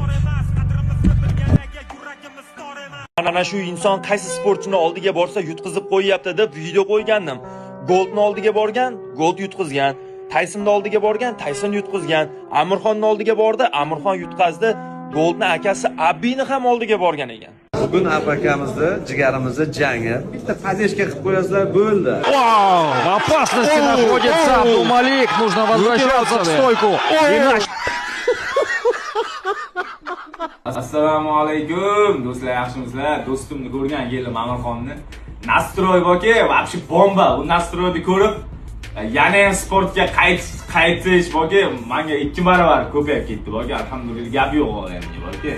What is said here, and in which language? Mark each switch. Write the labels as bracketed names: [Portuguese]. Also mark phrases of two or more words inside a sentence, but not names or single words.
[Uzbek] Mana shu inson qaysi sportchini oldiga borsa yutqizib qo'yyapti deb video qo'ygandim. Goldni oldiga borgan, Gold yutqizgan. Taysonni oldiga borgan, Tayson yutqizgan. Amirxonni oldiga bordi, Amirxon yutqazdi. Goldni akasi Abini ham oldiga borgan ekan. Bugun apakamizni, jigarimizni jangi bitta поддержка qilib qo'yasizlar, bo'ldi. [Russian] Вау! В опасности находится Абдумалик. Нужно возвращаться в стойку. Иначе... [Uzbek] Assalomu alaykum do'stlar, yaxshimisizlar? Do'stimni ko'rgan keldim Amirxonni. Nastroy borki, вообще bomba. Bu nastroyni ko'rib, yana ham sportga qaytish borki, menga 2 barobar ko'payib ketdi borki, alhamdulillah gap yo'q endi borki.